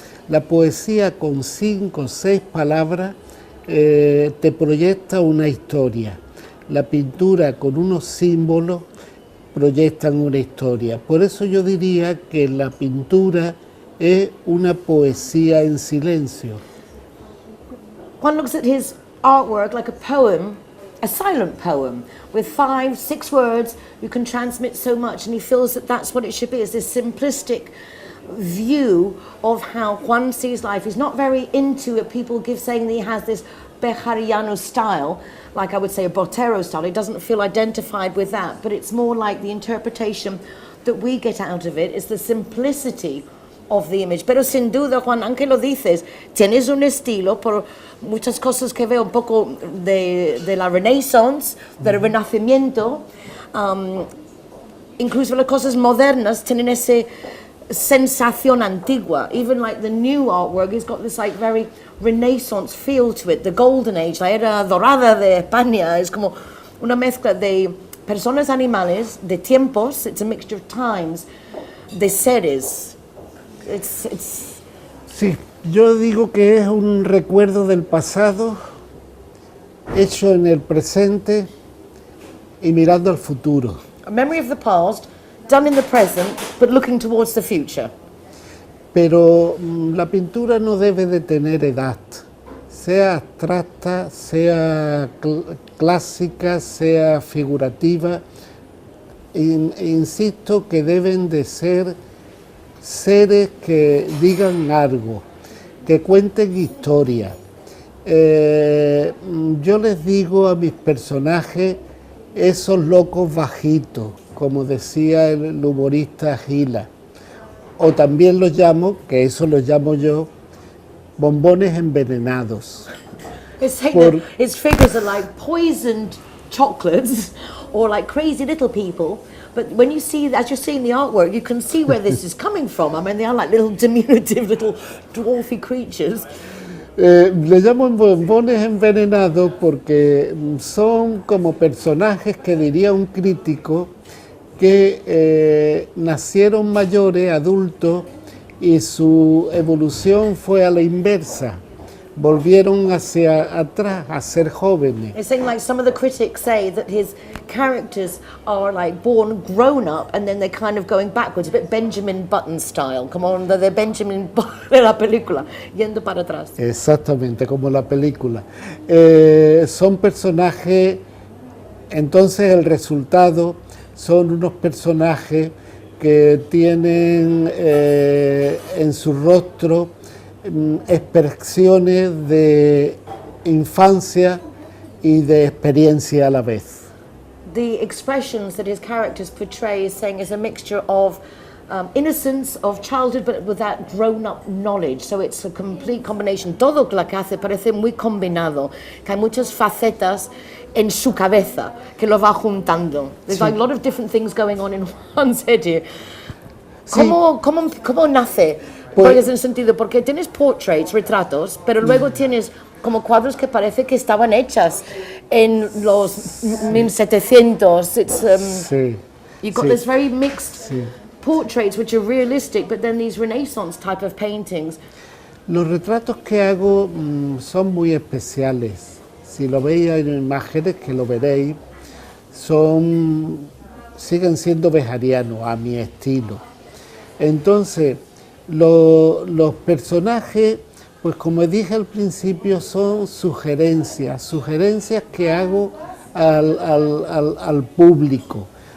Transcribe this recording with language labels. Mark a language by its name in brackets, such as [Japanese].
[Spanish] La poesía con 5 o 6 palabras te proyecta una historia. La pintura con unos símbolos proyectan una historia. Por eso yo diría que la pintura es una poesía en silencio. [English] One looks at his artwork like a poem, a silent poem, with 5, 6 words. You can transmit so much, and he feels that that's what it should be. It's this simplistic view of how Juan sees life. He's not very into it. People give saying that he has this Bejariano style, like I would say a Botero style. He doesn't feel identified with that, but it's more like the interpretation that we get out of it is the simplicity of the image. [Spanish] Pero sin duda, Juan, aunque lo dices, tienes un estilo por muchas cosas que veo un poco de la Renaissance, del Renacimiento, incluso las cosas modernas tienen ese sensación antigua. [English] Even like the new artwork, it's got this like very Renaissance feel to it. The Golden Age, [Spanish] la era dorada de España, es como una mezcla de personas, animales, de tiempos. [English] It's a mixture of times, [Spanish] de seres. [English] It's [Spanish] Sí, yo digo que es un recuerdo del pasado hecho en el presente y mirando al futuro. [English] a memory of the past, done in the present, but looking towards the future. [Spanish] Pero la pintura no debe de tener edad, sea abstracta, sea clásica, sea figurativa. Insisto que deben de ser seres que digan algo, que cuenten historia. Yo les digo a mis personajes esos locos bajitos, como decía el humorista Gila, o también los llamo, que eso los llamo yo, bombones envenenados. [English] It's saying that his figures are like poisoned chocolates or like crazy little people. But when you see, as you're seeing the artwork, you can see where this is coming from. I mean, they are like little diminutive, little dwarfy creatures. [Spanish] Le llamo bombones envenenados porque son como personajes que diría un crítico que nacieron mayores, adultos, y su evolución fue a la inversa. Volvieron hacia atrás a ser jóvenes. [English] It's saying like some of the critics say that his characters are like born grown up and then they're kind of going backwards, a bit Benjamin Button style, [Spanish] como de Benjamin de la película, yendo para atrás. Exactamente, como la película. Son personajes, entonces el resultado son unos personajes que tienen en su rostro expresiones de infancia y de experiencia a la vez. [English] The expressions that his characters portray is saying is a mixture of innocence, of childhood, but with that grown-up knowledge. So it's a complete combination. [Spanish] Todo lo que hace parece muy combinado, que hay muchas facetas en su cabeza que lo va juntando. [English] There's like a lot of different things going on in one's head here. [Spanish] ¿Cómo nace? Pues, en el sentido, porque tienes portraits, retratos, pero luego tienes como cuadros que parece que estaban hechas en los 1700. [English] It's, you've got this very mixed portraits which are realistic, but then these Renaissance type of paintings. [Spanish] Los retratos que hago son muy especiales. Si lo veis en imágenes, que lo veréis, siguen siendo bejarianos a mi estilo. Entonces, los personajes, pues como dije al principio, son sugerencias que hago al público.